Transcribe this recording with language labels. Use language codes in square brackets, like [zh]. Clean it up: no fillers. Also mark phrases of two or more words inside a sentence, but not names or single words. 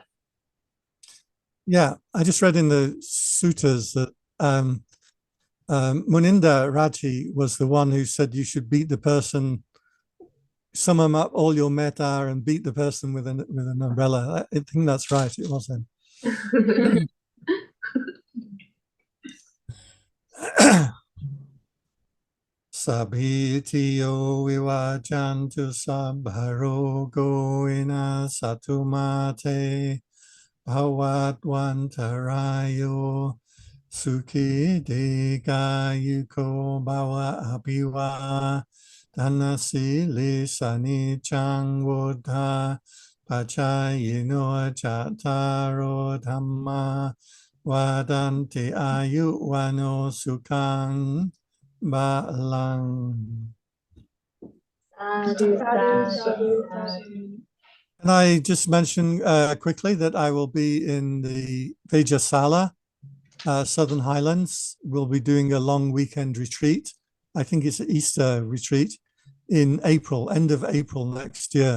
[en] Yeah, I just read in the suttas that Muninda Raji was the one who said you should beat the person, sum up all your metta and beat the person with an umbrella. I think that's right. It was him. [pi] Sabhitiyo vivajantu sabharogo satumate bhavatwantarayo sukhi degayuko bhava abhiva dhanasili sanichang buddha pachayino chataro dhamma vadanti ayuvano sukhang balang. [en] And I just mention quickly that I will be in the Vajrasala, Southern Highlands. We'll be doing a long weekend retreat. I think it's an Easter retreat in April, end of April next year.